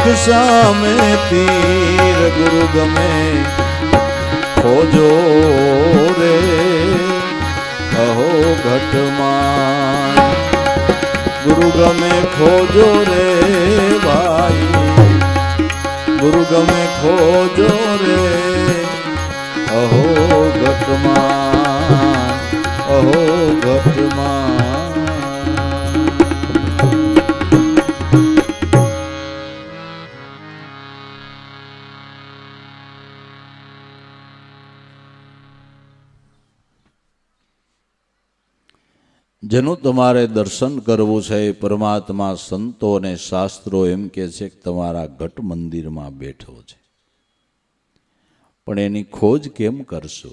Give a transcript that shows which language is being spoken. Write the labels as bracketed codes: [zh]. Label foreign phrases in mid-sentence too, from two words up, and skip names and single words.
[gu] સામે તીર ગુરુ ગમે ખોજો રે અહો ઘટમાઈ ગુરુ ગમે ખોજો રે ભાઈ ગુરુ ગમે ખોજો રે અહો ઘટમાઈ અહો ઘટમાઈ। જેનું તમારે દર્શન કરવું છે એ પરમાત્મા સંતો અને શાસ્ત્રો એમ કહે છે કે તમારા ઘટ મંદિરમાં બેઠો છે, પણ એની ખોજ કેમ કરશો?